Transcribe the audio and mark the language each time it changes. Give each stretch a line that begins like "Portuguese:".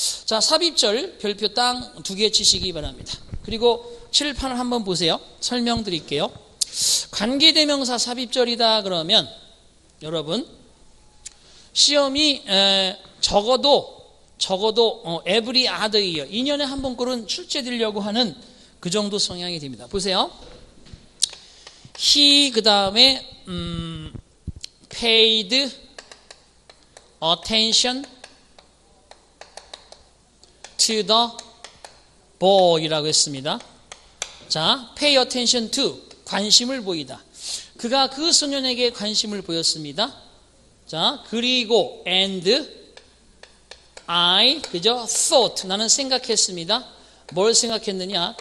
Korean: 자, 삽입절 별표 땅 2개 치시기 바랍니다. 그리고 칠판을 한번 보세요. 설명드릴게요. 관계대명사 삽입절이다 그러면 여러분 시험이 적어도
English: every other year
Korean: 2년에 한 번꼴은 출제되려고 하는 그 정도 성향이 됩니다. 보세요.
English: he
Korean: 그 다음에
English: paid attention to the boy라고
Korean: 했습니다. 자, pay attention to 관심을 보이다. 그가 그 소년에게 관심을 보였습니다. 자, 그리고 and I 그죠? thought 나는 생각했습니다. 뭘 생각했느냐?